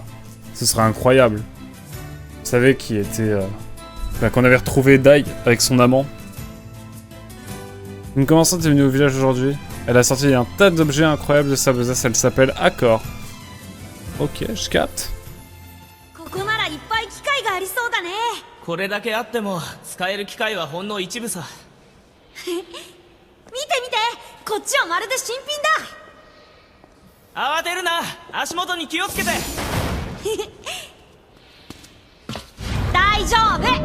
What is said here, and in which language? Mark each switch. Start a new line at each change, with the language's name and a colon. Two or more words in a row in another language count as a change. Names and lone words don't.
French: Ce serait incroyable. Vous savez qui était... qu'on avait retrouvé Dai avec son amant. Une commerçante est venue au village aujourd'hui. Elle a sorti un tas d'objets incroyables de sa besace. Elle s'appelle Accor. Ok, je capte.
Japanese: これだけあっても使える機械はほんの一部さ。見て見て、こっちはまるで新品だ。慌てるな、足元に気をつけて。大丈夫。